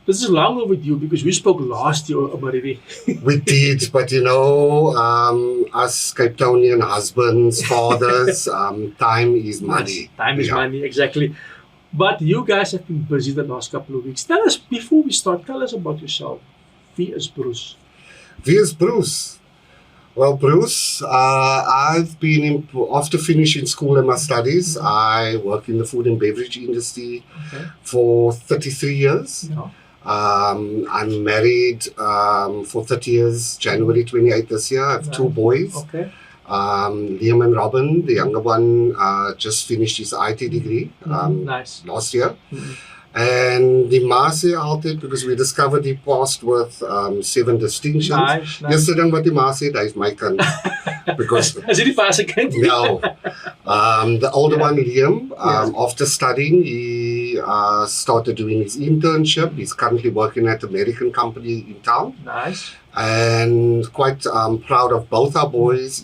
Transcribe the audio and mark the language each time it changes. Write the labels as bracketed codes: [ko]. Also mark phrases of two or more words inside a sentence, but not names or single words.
[en] This is long overdue because we spoke last year about it. We did, but us Cape Townian husbands, fathers, time is money. Yes, time is money, exactly. But you guys have been busy the last couple of weeks. Tell us, before we start, tell us about yourself. [af] Wie is Bruce? Wie is Bruce? [en] Well, Bruce, I've been, after finishing school and my studies, I work in the food and beverage industry for 33 years. Yeah. I'm married for 30 years, January 28th this year. I have two boys. Okay. Liam and Robin, the younger one, just finished his IT degree Nice. last year. Mm-hmm. [af] And die ma sê altyd, [en] because we discovered he passed with 7 distinctions. Nice. [af] Yesterday wat die ma sê, hy's my kind. Because [en] Is it [af] die fase kind? [en] no. The older one, Liam, after studying, he started doing his internship. He's currently working at an American company in town. Nice. And quite proud of both our boys.